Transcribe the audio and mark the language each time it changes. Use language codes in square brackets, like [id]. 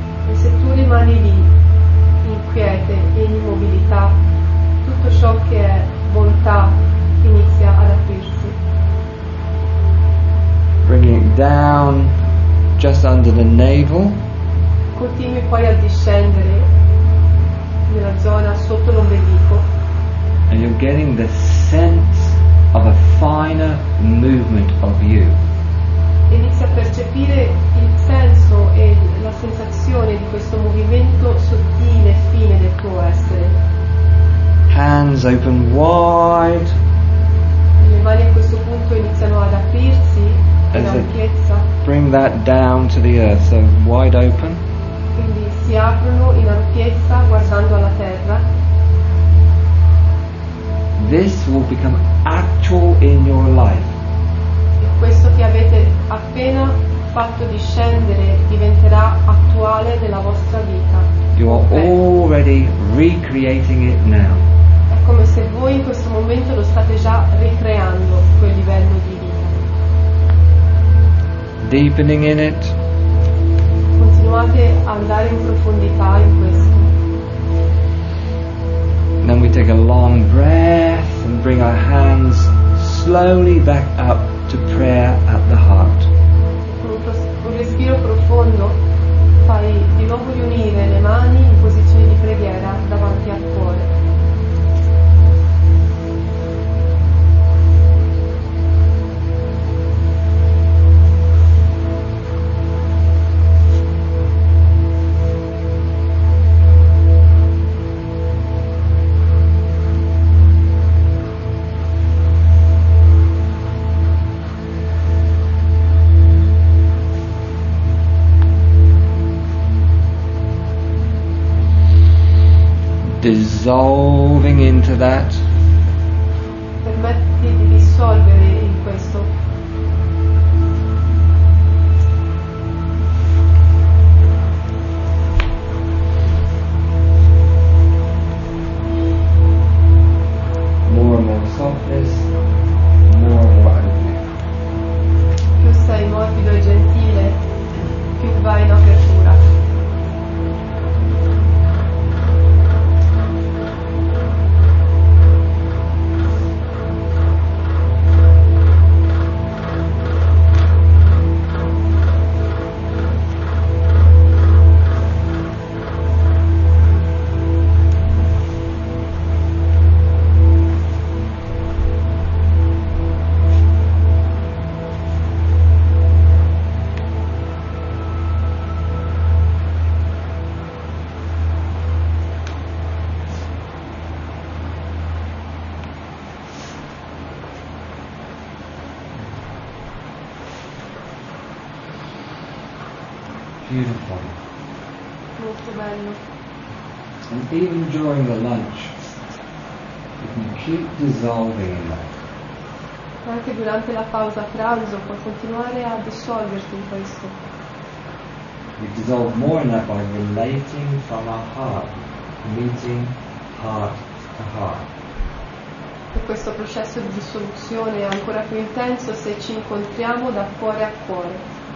[it] E se tu rimani lì, in quiete e in immobilità, tutto ciò che è bontà inizia ad aprirsi. [en] Bringing it down just under the navel, [it] Continui poi a discendere nella zona sotto l'ombelico [en] and you're getting the sense of a finer movement of you. [it] e inizi a percepire il senso e la sensazione di questo movimento sottile e fine del tuo essere. [en] Hands open wide, [it] Le mani a questo punto iniziano ad aprirsi in [en] As it- [it] ampiezza, [en] bring that down to the earth, so wide open. [it] quindi si aprono in ampiezza guardando alla terra. [en] This will become actual in your life. [it] E questo che avete appena fatto discendere diventerà attuale nella vostra vita. [en] You are [it] Ok? [en] already recreating it now. [it] È come se voi in questo momento lo state già ricreando, quel livello di [en] deepening in it. [it] Continuate a andare in profondità in questo. [en] And then we take a long breath and bring our hands slowly back up to prayer at the heart. [it] Con un respiro profondo fai di nuovo riunire le mani in posizione di preghiera davanti al cuore. [en] Dissolving into that. [it] Permetti di dissolvere in questo. [en] More and more softness, more and more opening. [it] Più sei morbido e gentile, più vai in apertura. [en] Beautiful. [it] Molto bello. [en] And even during the lunch, you can keep dissolving in that. [it] Anche durante la pausa pranzo puoi continuare a dissolverti in questo. [en] We dissolve more in that by relating from our heart, meeting heart to heart. [it] E questo processo di dissoluzione è ancora più intenso se ci incontriamo da cuore a cuore.